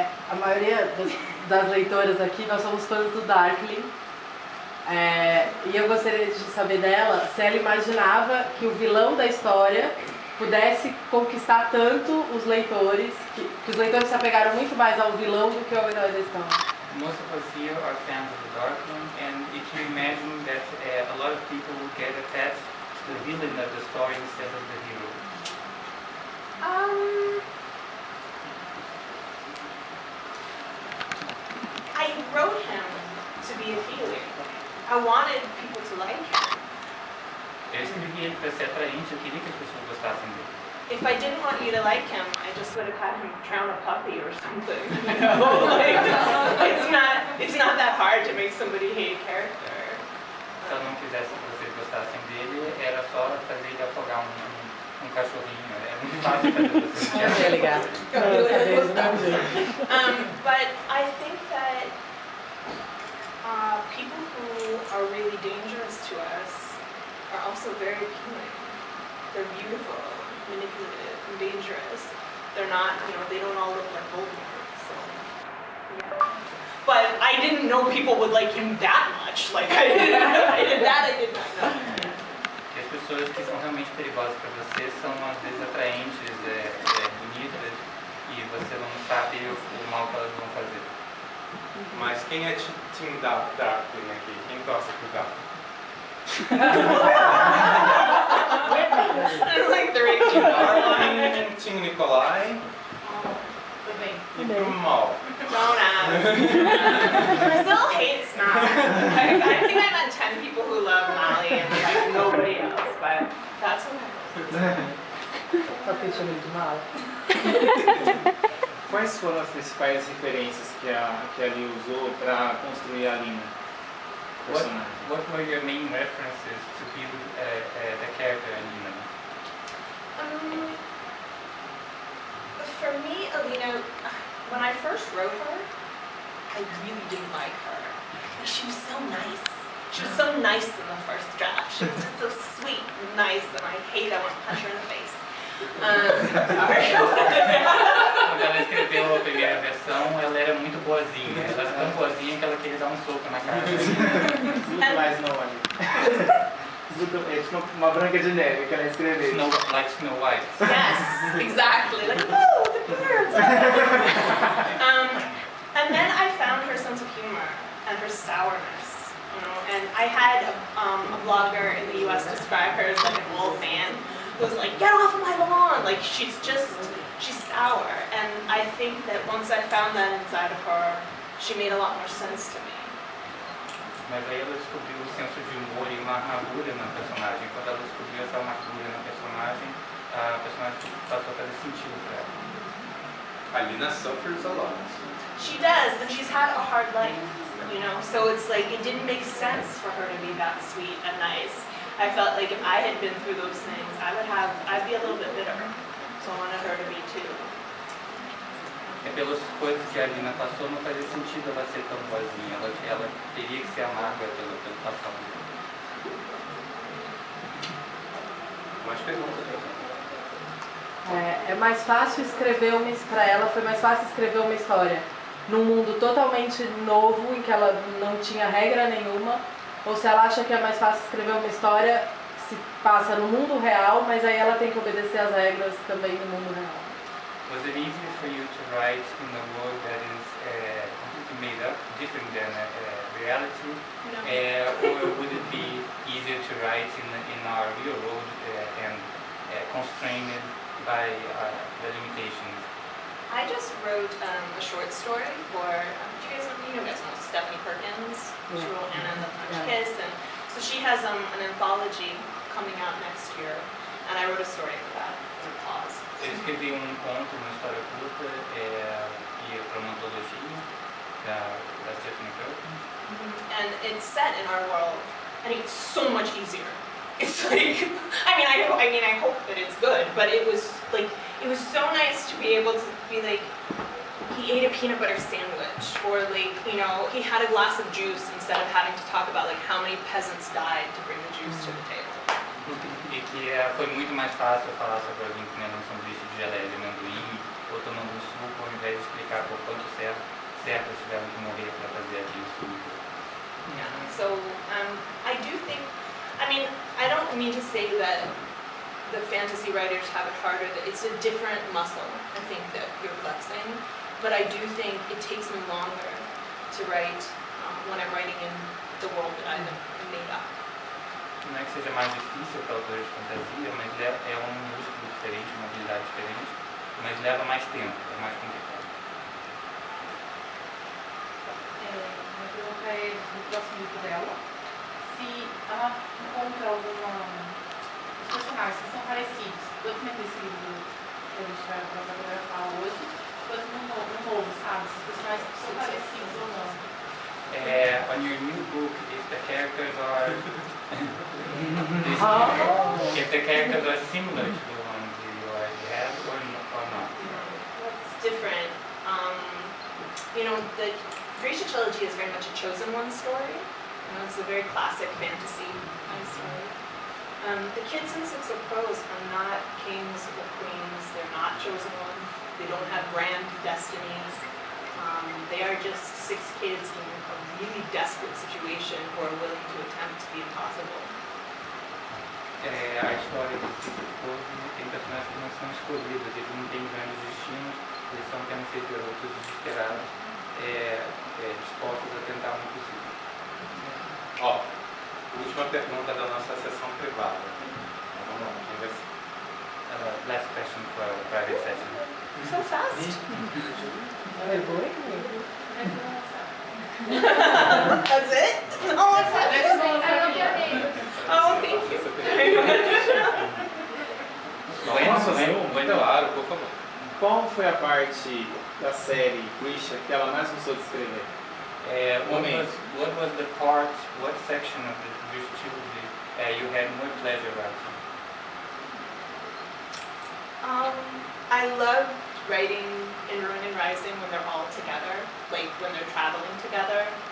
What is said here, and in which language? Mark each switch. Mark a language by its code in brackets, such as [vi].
[pt] A maioria das leitoras aqui, nós somos fãs do Darkling. E eu gostaria de saber dela se ela imaginava que o vilão da história pudesse conquistar tanto os leitores, que os leitores se apegaram muito mais ao vilão do que ao herói da história. [en] Most of us here are fans of the Darkling, and if you imagine that a lot of people will get attached to the villain of the story instead of the hero. I wrote him to be a healer. I wanted people to like him. [pt] Eu escrevi ele para ser atraente, eu queria que as pessoas gostassem dele. [en] If I didn't want you to like him, I just would have had him drown a puppy or something. You know? It's not that hard to make somebody hate a character. [pt] Se eu não quisesse que vocês gostassem dele, era só fazer ele afogar um cachorrinho. É muito fácil fazer [en] But I think that people who are really dangerous to us are also very appealing. They're beautiful, manipulative, and dangerous. They're not, they don't all look like Voldemort, so, yeah. But I didn't know people would like him that much. Like, I did not know. [pt] As pessoas que são realmente perigosas para você são às vezes atraentes, bonitas, e você não sabe o mal que elas vão fazer. Mas quem é time Darkling aqui? Quem torce pro Darkling? [en] There's like 3 [pt] Darkling, Tim Nicolai e pro mal. [en] Don't ask. Brazil hates Mal. I think I met 10 people who love Mali and like nobody else, but that's okay. [pt] Só que chama de mal. Quais foram as principais referências que a Leigh usou para construir a Lina? [en] What were your main references to build the character Alina? For me, Alina, when I first wrote her, I really didn't like her. She was so nice. She was so nice in the first draft. She was just so sweet and nice, and I want to punch her in the face. [pt] Quando ela escreveu a primeira versão, ela era muito boazinha. Ela era tão boazinha que ela queria dar um soco na cara. Mas não, É tipo uma Branca de Neve que ela escreveu. [en] Like Snow White. Yes, exactly. Like, oh, the birds. And then I found her sense of humor and her sourness, you know. And I had a blogger in the U.S. describe her as like an old man who was like, get off of my lawn. Like she's sour. And I think that once I found that inside of her, she made a lot more sense to me. [pt] Mas aí ela descobriu o senso de humor e uma amargura na personagem. Quando ela descobriu essa amargura na personagem, a personagem passou a fazer sentido para ela. [en] Alina suffers a lot. She does, and she's had a hard life, you know, so it's like it didn't make sense for her to be that sweet and nice. I felt like if I had been through those things, I'd be a little bit bitter. So I wanted her to be too. [pt] É pelas coisas que a Alina passou, não fazia sentido ela ser tão boazinha. Ela teria que ser amarga pelo passado. Mais perguntas, É mais fácil escrever para ela foi mais fácil escrever uma história num mundo totalmente novo, em que ela não tinha regra nenhuma, ou se ela acha que é mais fácil escrever uma história que se passa no mundo real, mas aí ela tem que obedecer às regras também no mundo real. [en] Was it easier for you to write in a world that is completely made up, different than reality? No. Or would it be easier to write in our real world and constrained by the limitations? I just wrote a short story for, do you guys know Stephanie Perkins? Yeah. She wrote Anna and the French Yeah. Kiss, and so she has an anthology coming out next year, and I wrote a story for that, for Pause. [pt] Eu escrevi conto, uma história curta, e para uma antologia da Stephanie Perkins. [en] And it's set in our world, and it's so much easier. It's like, I hope that it's good, but it was so nice to be able to be like, he ate a peanut butter sandwich, or like, you know, he had a glass of juice instead of having to talk about like how many peasants died to bring the juice to the table. [pt] E que foi muito mais fácil falar sobre alguém comendo um sanduíche de geleia de amendoim ou tomando um suco, ao invés de explicar por quanto certas tiveram que morrer para fazer aquele suco. [en] Yeah. So I do think, I don't mean to say that the fantasy writers have it harder. That it's a different muscle, I think, that you're flexing. But I do think it takes me longer to write when I'm writing in the world that I've made up. [pt] Não é que seja mais difícil para autores de fantasia, mas é um músculo diferente, uma habilidade diferente, mas leva mais tempo, é mais complicado. Eu perguntei no próximo livro dela se ela encontra os personagens que são parecidos, tanto nesse livro que a gente vai fotografar hoje, quanto no novo, sabe? Se os personagens são parecidos ou não. [en] On your new book, if the characters are if the characters are similar to the ones you already have or not? It's different. You know, the Grisha trilogy is very much a chosen one story. You know, it's a very classic fantasy kind of story. The kids in Six of Crows are not kings or queens. They're not chosen ones. They don't have grand destinies. They are just 6 kids in a really desperate situation who are willing to attempt the impossible. [pt] A história do Ciclo tem personagens que não são escolhidos, eles não têm grandes destinos, eles são apenas seres garotos desesperados, dispostos a tentar o impossível. Ó, última pergunta da nossa sessão privada. Vamos lá, quem vai ser? [en] Last question for a private session. So fast. That's it? No, that's it. Oh, thank you very much. [pt] Claro, por favor. Qual foi a parte da série Grisha que ela mais gostou de escrever? [en] What was the part, what section of the Grisha trilogy you had more pleasure writing? I loved writing in Ruin and Rising when they're all together, like when they're traveling together.